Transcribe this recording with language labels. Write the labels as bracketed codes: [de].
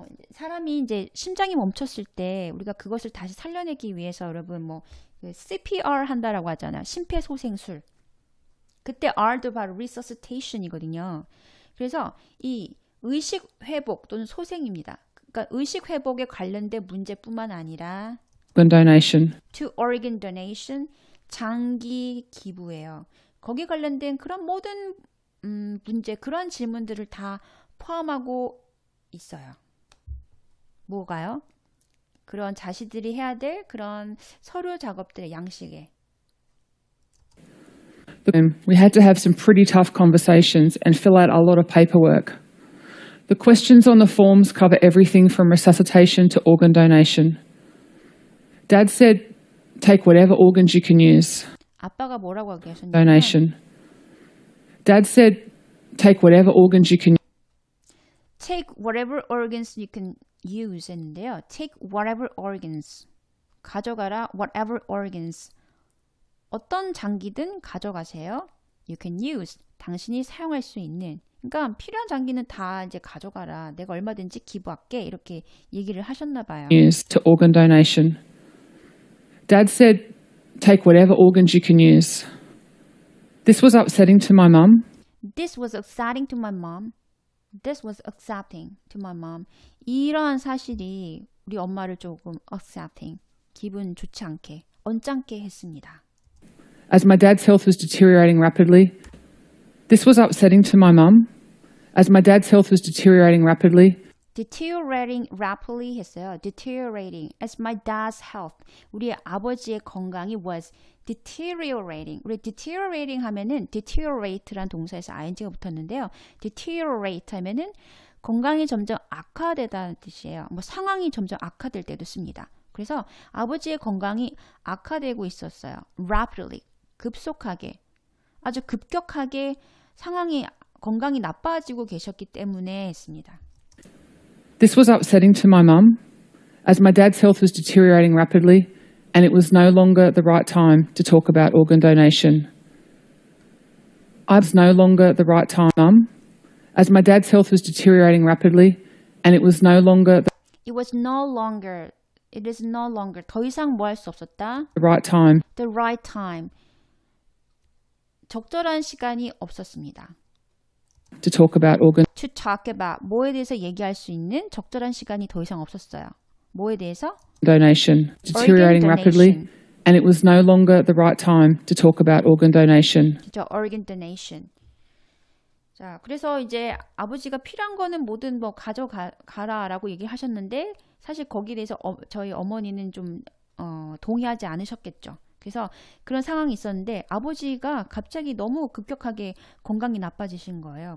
[ko] 사람이 이제 심장이 멈췄을 때 우리가 그것을 다시 살려내기 위해서 여러분 그 CPR 한다라고 하잖아요. 심폐소생술. 그때 R도 바로 resuscitation이거든요. 그래서 이 의식 회복 또는 소생입니다. 그러니까 의식 회복에 관련된 문제뿐만 아니라 [en] organ donation. to organ donation [ko] 장기 기부예요. 거기에 관련된 그런 모든 문제, 그런 질문들을 다 포함하고 있어요. 뭐가요? 그런 자신들이 해야 될 그런 서류 작업들의 양식에. [en] We had to have some pretty tough conversations and fill out a lot of paperwork. The questions on the forms cover everything from resuscitation to organ donation. Dad said, take whatever organs you can use. [ko] 아빠가 뭐라고 하셨냐면 [en] Donation. Dad said, take whatever organs you can take whatever organs you can use [ko] 했는데요. [en] take whatever organs. [ko] 가져가라 [en] whatever organs. [ko] 어떤 장기든 가져가세요. [en] You can use. [ko] 당신이 사용할 수 있는. 그러니까 필요한 장기는 다 이제 가져가라. 내가 얼마든지 기부할게. 이렇게 얘기를 하셨나 봐요. [en] use to organ donation. Dad said, take whatever organs you can use. This was upsetting to my mum. This was exciting to my mom. This was accepting to my mom. [ko] 이러한 사실이 우리 엄마를 조금 accepting, 기분 좋지 않게, 언짢게 했습니다. [en] As my dad's health was deteriorating rapidly. This was upsetting to my mum. As my dad's health was deteriorating rapidly. Deteriorating rapidly [ko] 했어요. [en] Deteriorating. As my dad's health. [ko] 우리 아버지의 건강이 [en] was deteriorating. [ko] 우리 deteriorating 하면은 deteriorate란 동사에서 ing가 붙었는데요. deteriorate 하면은 건강이 점점 악화되다는 뜻이에요. 뭐 상황이 점점 악화될 때도 씁니다. 그래서 아버지의 건강이 악화되고 있었어요. [en] rapidly. [ko] 급속하게. 아주 급격하게 건강이 나빠지고 계셨기 때문에 했습니다. [en] This was upsetting to my mum, as my dad's health was deteriorating rapidly, and it was no longer the right time to talk about organ donation. I was no longer the right time, mum, as my dad's health was deteriorating rapidly, and it was no longer It is no longer [ko] 더 이상 뭐 할 수 없었다. [en] the right time The right time. [ko] 적절한 시간이 없었습니다. [en] to talk about organ To talk about [ko] 뭐에 대해서 얘기할 수 있는 적절한 시간이 더 이상 없었어요. 뭐에 대해서? [en] donation, deteriorating rapidly, and it was no longer the right time to talk about organ donation. [ko] 그죠? [en] Organ donation. [ko] 자, 그래서 이제 아버지가 필요한 거는 뭐든 뭐 가져가라라고 얘기하셨는데 사실 거기에 대해서 저희 어머니는 좀 동의하지 않으셨겠죠. 그래서 그런 상황이 있었는데 아버지가 갑자기 너무 급격하게 건강이 나빠지신 거예요.